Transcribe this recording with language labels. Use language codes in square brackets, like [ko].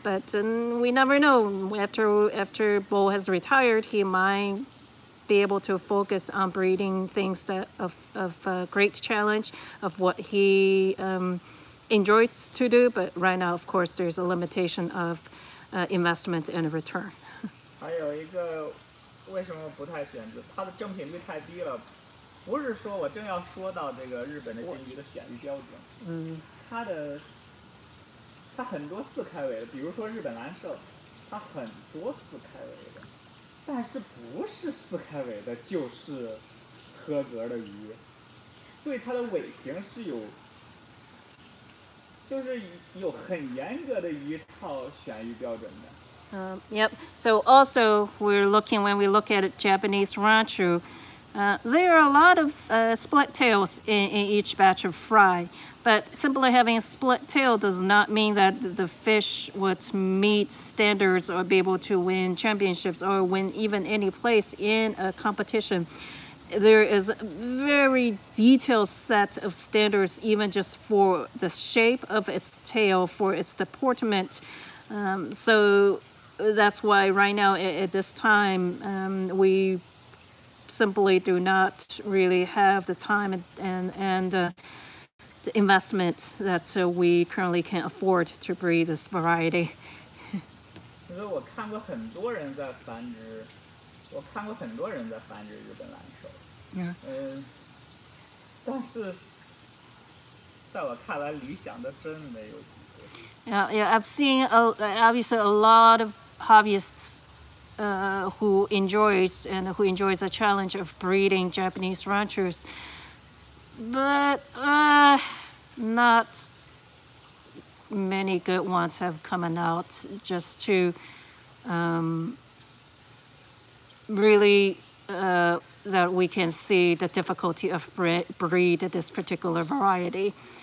[en] But we never know. After Bo has retired, he might be able to focus on breeding things that of great challenge, of what he enjoys to do. But right now, of course, there's a limitation of investment and return. [zh] 还有一个为什么不太选择？它的正品率太低了。不是说我正要说到这个日本的金鱼的选育标准，它很多4开尾的，比如说日本蓝鳝，它很多4开尾的，但是不是4开尾的就是合格的鱼，对它的尾型是就是有很严格的一套选育标准的。 [en] Yep. So also when we look at Japanese ranchu, there are a lot of split tails in each batch of fry. But simply having a split tail does not mean that the fish would meet standards or be able to win championships or win even any place in a competition. There is a very detailed set of standards, even just for the shape of its tail, for its deportment. So that's why right now at this time we simply do not really have the time and the investment that we currently can afford to breed this variety. [zh] 所以我看过很多人在繁殖日本蓝鳝。但是在我看来，理想的真没有几个。 [en] Yeah, I've seen obviously a lot of hobbyists who enjoys the challenge of breeding Japanese ranchers, but not many good ones have come out just to really that we can see the difficulty of breed this particular variety.